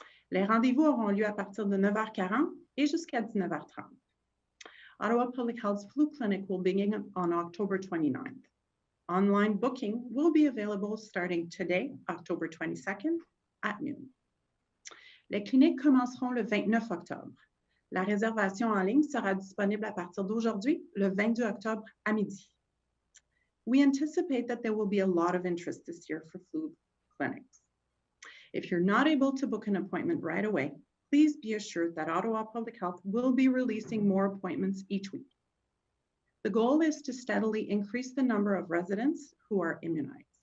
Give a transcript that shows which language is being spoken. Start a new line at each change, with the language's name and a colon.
French: Les rendez-vous auront lieu à partir de 9h40 et jusqu'à 19h30.
English: Ottawa Public Health's flu clinic will begin on October 29th. Online booking will be available starting today, October 22nd, at noon.
French: Les cliniques commenceront le 29 octobre. La réservation en ligne sera disponible à partir d'aujourd'hui, le 22 octobre à midi.
English: We anticipate that there will be a lot of interest this year for flu clinics. If you're not able to book an appointment right away, please be assured that Ottawa Public Health will be releasing more appointments each week. The goal is to steadily increase the number of residents who are immunized.